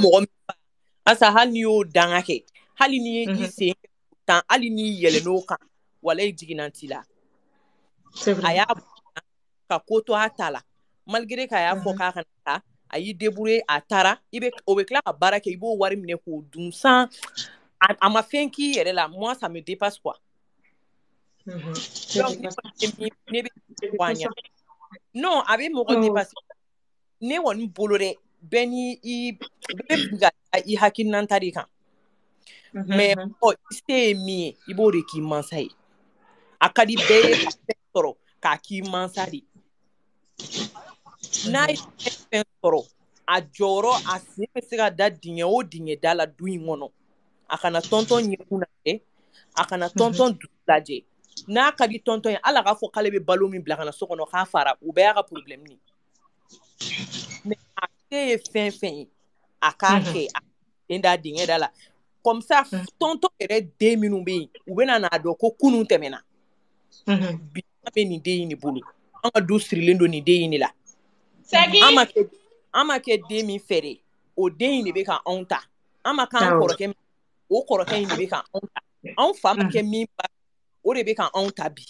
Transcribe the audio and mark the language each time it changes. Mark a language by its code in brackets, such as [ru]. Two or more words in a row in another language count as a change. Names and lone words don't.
[bm] mɔgɔ min fa asa hali n'i y'o danga kɛ hali n'i i sen tan hali n'i yɛlɛ n'o kan wala i jiginna t'i la a y'a bonya ka ko to a ta la malgré k'a y'a fɔ k'a kana taa a y'i débrouiller a taara o bɛ tila ka baara kɛ i b'o wari minɛ k'o dun sans a ma fɛn k'i yɛrɛ la [fr] moi ça me dépasse quoi [bm] donc ne bɛ non a bɛ mɔgɔ dépasse ne kɔni bolo dɛ bɛɛ ni bɛɛ bɛ i hakilinata de kan mais i se ye min ye i b'o de k'i mansa ye a ka di bɛɛ ye ka fɛn sɔrɔ k'a k'i mansa de n'a ye fɛn sɔrɔ a jɔyɔrɔ a sen bɛ se ka da dingɛ o dingɛ da la du in kɔnɔ a kana tɔntɔn ɲɛkun lajɛ a kana tɔntɔn dusu lajɛ n'a ka di tɔntɔn ye ala k'a fɔ k'ale bɛ balo min bila ka na so kɔnɔ k'a fara o bɛɛ y'a ka problème ye mais a se ye fɛn fɛn ye a k'a kɛ a den da dingɛ da la [fr] comme ça [bm] tɔntɔn yɛrɛ den minnu bɛ yen u bɛna n'a dɔn ko kunun tɛmɛna bi an bɛ nin den in de bolo an ka du sirilen don nin den in de la an ma kɛ den min fɛ dɛ o den in de bɛ ka anw ta an ma k'an kɔrɔkɛ min o kɔrɔkɛ in de bɛ ka anw ta anw fa ma kɛ min ba o de bɛ ka anw ta bi